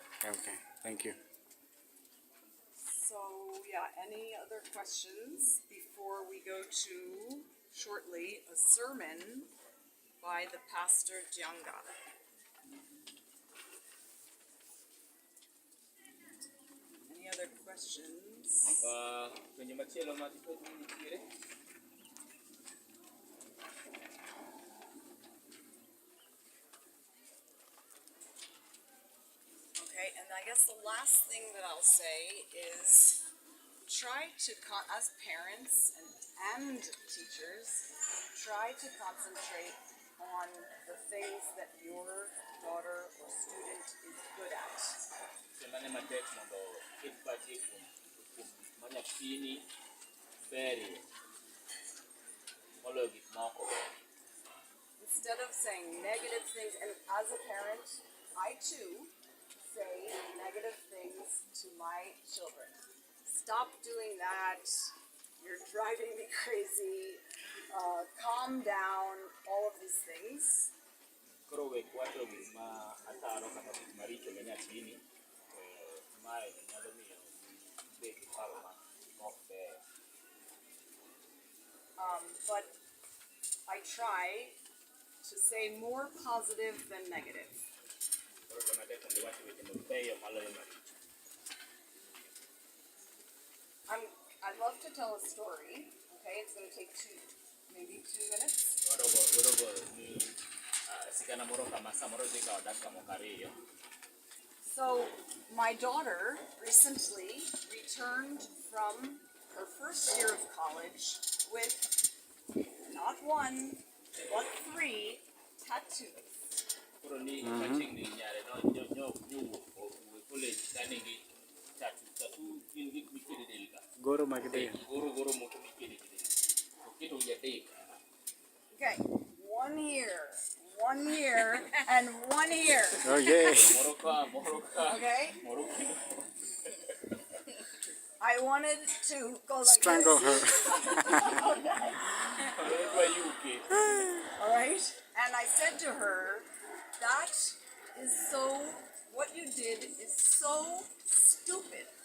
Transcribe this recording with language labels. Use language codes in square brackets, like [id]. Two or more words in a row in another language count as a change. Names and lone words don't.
[en] Okay. Thank you. So, yeah, any other questions before we go to, shortly, a sermon by the Pastor Jianga? Any other questions? [luo] Penjo machielo ma nitiere? [en] Okay, and I guess the last thing that I'll say is try to, as parents and teachers, try to concentrate on the things that your daughter or student is good at. [luo] Semane matek mondo ket pachi kuom ma nyathini berie moloyo gik moko. [en] Instead of saying negative things, and as a parent, I too say negative things to my children. Stop doing that. You're driving me crazy. Calm down. All of these things. [luo] Koro we kwacho gik ma ataro kata gik maricho ne nyathini, mae nyalo miyo bed gi paro ma ok ber. [en] But I try to say more positive than negative. [luo] Koro to matek mondo iwach weche mabeyo maloyo maricho. [en] I'd love to tell a story. Okay, it's going to take maybe 2 minutes. [luo] Wadogo ni sigana moro kama samoro dhi kawo dakika moko ariyo. [en] So, my daughter recently returned from her first year of college with not 1, but 3 tattoos. [luo] Koro ni machiegni nyare nowuok college ka nigi tattoo gin gik mikede del ka. Goro magde. Goro moko mikede del. Oketo jadek. [en] Okay, 1 year, 1 year, and 1 year. Oh yeah. [luo] Moro ka. [en] Okay? [luo] Moro ka. [en] I wanted to go like Strangle this. her. All right? And I said to her, that is so, what you did is so stupid.